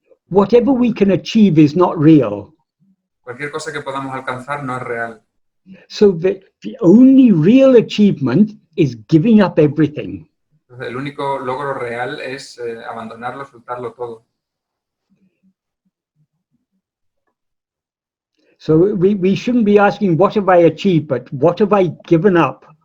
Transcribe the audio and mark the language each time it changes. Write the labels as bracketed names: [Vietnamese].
[English] Whatever we can achieve is not real. [Spanish] Cualquier cosa que podamos alcanzar no es real. [English] So the only real achievement is giving up everything. [Spanish] Entonces, el único logro real es abandonarlo, soltarlo todo. [English] So we shouldn't be asking, what have I achieved, but what have I given up?